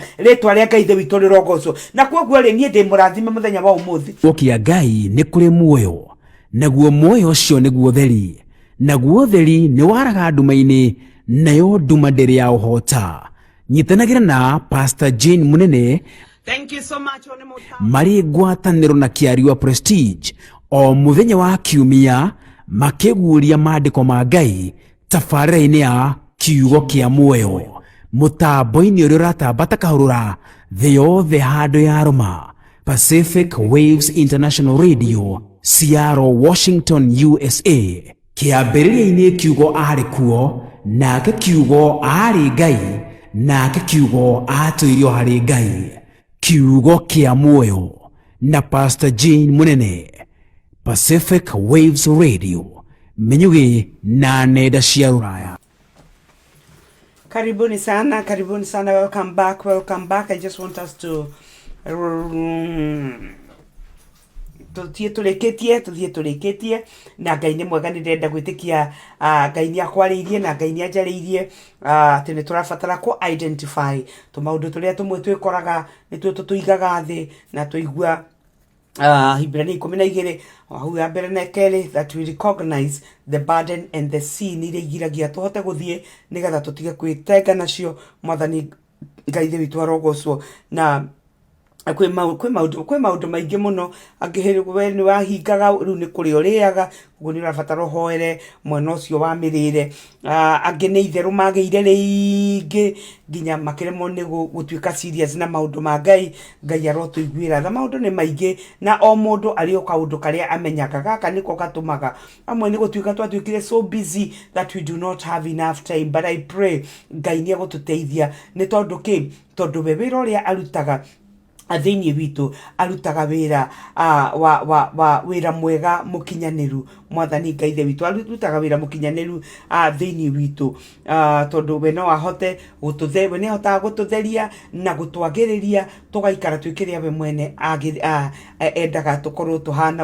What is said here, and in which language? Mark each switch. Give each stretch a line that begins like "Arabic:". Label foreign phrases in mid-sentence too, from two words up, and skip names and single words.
Kikuyu: Ritwa ria Ngai the witu rirogocwo. Na koguo ri nie ndi murathime muthenya wa umuthi. Gukia Ngai ni kuri muoyo, naguo muoyo ucio niguo theri, naguo theri ni waraga nduma-ini, nayo nduma ndĩrĩ ya ũhota. Nyitanagĩra na Pastor Jane Munene
English: Thank you so much
Kikuyu: marĩ ngwatanĩro na Kĩariũa Prestige o mũthenya wa kiumia makĩguũria maandĩko ma Ngai tabarĩra-inĩ ya kiugo kĩa muoyo mũtambo-inĩ ũrĩa ũratambata kahũrũra thĩ yothe handũ ya Roma. Pacific Waves International Radio, Seattle, Washington, USA. Kĩambĩrĩria-inĩ kiugo arĩ kuo, nake kiugo arĩ Ngai, nake kiugo atũirio harĩ Ngai. Kiugo kĩa muoyo na Pastor Jane Munene. Pacific Waves Radio, Menyuge na nenda cia Rũraya.
Swahili: Karibuni sana,
English: welcome back. I just want us to
Kikuyu: tuthiĩ tũrĩkĩtie na Ngai nĩ mwega. Nĩ ndĩrenda gwĩtĩkia Ngai nĩ akwarĩirie na Ngai nĩ anjarĩirie atĩ nĩ tũrabatara kũ identify tũmaũndũ tũrĩa tũmwe twĩkoraga nĩtuo tũtũigaga thĩ na tũigua Hibrania 12 hau ya mbere na kerĩ,
English: that we recognize the burden and the sin
Kikuyu: iria igiragia tũhote gũthiĩ nĩgetha tũtige kwĩtenga nacio. Mwathani Ngai thĩ witũ arogocwo. Na kwĩ maũndũ maingĩ mũno angĩhĩrĩ we nĩ wahingaga rĩu nĩ kũrĩa ũrĩaga, ũguo nĩ ũrabatara ũhoere mwena ũcio wa mĩrĩre. Angĩ nĩ itherũ magĩire rĩingĩ nginya makĩremwo nĩ gũtuĩka serious na maũndũ ma Ngai. Ngai arotũiguĩra tha. Maũndũ nĩ maingĩ na o mũndũ arĩ o kaũndũ karĩa amenyaga. Gaka nĩko gatũmaga amwe nĩ gũtuĩka twatuĩkire
English: so busy that we do not have enough time, but I pray Ngai
Kikuyu: nĩ egũtũteithia. Nĩ tondũ kĩ? Tondũ we wĩra ũrĩa arutaga thĩinĩ witũ arutaga wĩra wa wĩra mwega mũkinyanĩru. Mwathani Ngai thĩ witũ arutaga wĩra mũkinyanĩru thĩinĩ witũ, tondũ we no ahote gũtũtheria, we nĩ ahotaga gũtũtheria na gũtwagĩrĩria tũgaikara twĩkĩrĩa we mwene endaga tũkorwo tũhana.